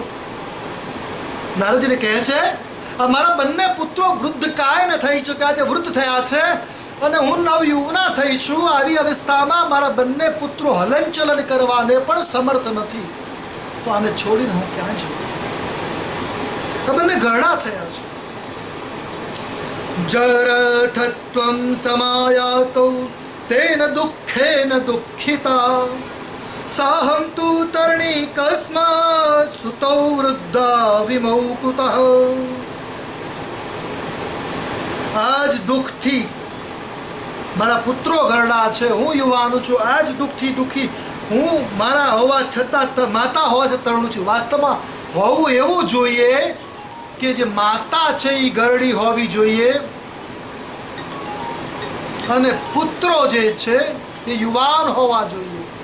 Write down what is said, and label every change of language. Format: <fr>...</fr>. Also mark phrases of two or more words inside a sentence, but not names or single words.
<gu>નારદજીને કહે છે મારા બંને પુત્રો વૃદ્ધ કાયને થઈ ચૂક્યા છે, વૃદ્ધ થયા છે અને હું નવયુવના થઈ છું. આવી અવસ્થામાં મારા બંને પુત્રો હલનચલન કરવાને પણ સમર્થ નથી, તો આને છોડીને હું ક્યાં જઉં? આ બંને ઘરડા થયા છે.</gu> <sa>जरठत्वं समायातो तेन दुःखेन दुःखिता साहं तु तरणी कस्मात् सुतौ वृद्धा विमौ कुतः।</sa> <gu>આજ દુઃખથી મારા પુત્રો ઘરડા છે, હું યુવાનું છું, આજ દુઃખથી દુઃખી હું મારા હોવા છતાં, માતા હોવા છતાં રડું છું. વાસ્તવમાં હોવું એવું જોઈએ કે જે માતા છે એ ગરડી હોવી જોઈએ અને પુત્રો જે છે એ યુવાન હોવા જોઈએ.</gu>